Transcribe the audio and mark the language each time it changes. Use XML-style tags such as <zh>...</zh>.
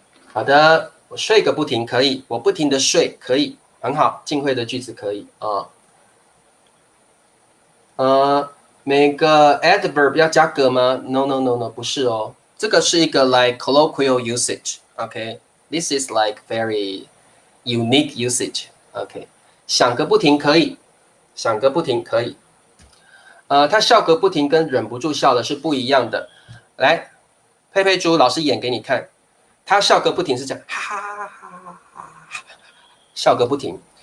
<zh>好的，我睡个不停可以，我不停的睡可以，很好，晋慧的句子可以每个 adverb 要加个吗 ？No， 不是这个是一个</zh> <en>like colloquial usage，</en> <zh>OK，</zh> <en>This is like very unique usage.</en> <zh>OK， 响个不停可以，响个不停可以。他笑个不停跟忍不住笑的是不一样的。来，佩佩猪，老师演给你看。他笑个不停是这样，哈哈哈哈哈，笑个不停。</zh>